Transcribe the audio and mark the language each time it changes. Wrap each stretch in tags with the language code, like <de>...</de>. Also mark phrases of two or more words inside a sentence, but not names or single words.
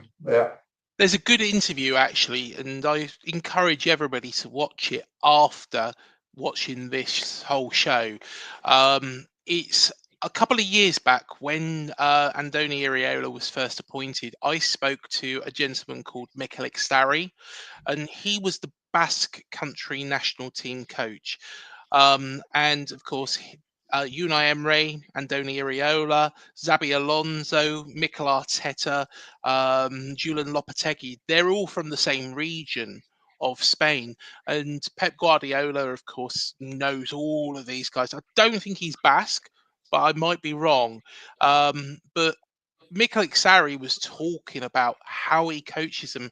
<en>there's a good interview actually, and I encourage everybody to watch it after watching this whole show. It's a couple of years back when Andoni Iraola was first appointed. I spoke to a gentleman called Mikel Xtari, and he was the Basque country national team coach. And of course, Unai Emery, Andoni Iraola, Xabi Alonso, Mikel Arteta, Julian Lopetegui, they're all from the same region of Spain. And Pep Guardiola, of course, knows all of these guys. I don't think he's Basque, but I might be wrong. But Mikel Xtari was talking about how he coaches them.</en>